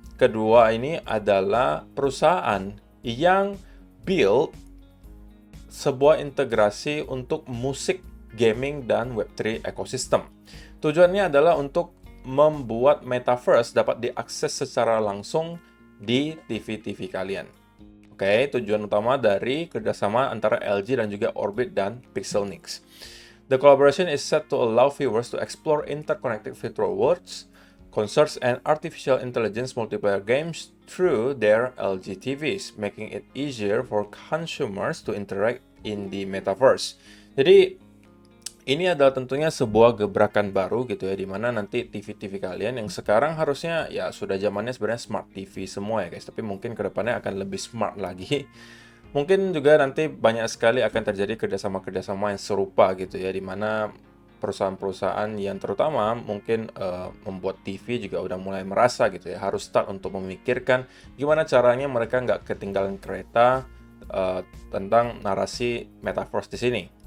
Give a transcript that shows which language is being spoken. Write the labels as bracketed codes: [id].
[id] Kedua ini adalah perusahaan yang build sebuah integrasi untuk musik, gaming, dan Web3 ekosistem. Tujuannya adalah untuk membuat metaverse dapat diakses secara langsung di TV-TV kalian. Oke, tujuan utama dari kerjasama antara LG dan juga Orbit dan Pixelnix. [en] The collaboration is set to allow viewers to explore interconnected virtual worlds, concerts, and artificial intelligence multiplayer games through their LG TVs, making it easier for consumers to interact in the metaverse. [id] Jadi, ini adalah tentunya sebuah gebrakan baru gitu ya, dimana nanti TV-TV kalian yang sekarang harusnya ya sudah zamannya sebenarnya smart TV semua ya guys, tapi mungkin kedepannya akan lebih smart lagi. Mungkin juga nanti banyak sekali akan terjadi kerjasama-kerjasama yang serupa gitu ya, dimana perusahaan-perusahaan yang terutama mungkin membuat TV juga udah mulai merasa gitu ya, harus start untuk memikirkan gimana caranya mereka nggak ketinggalan kereta tentang narasi metaverse di sini.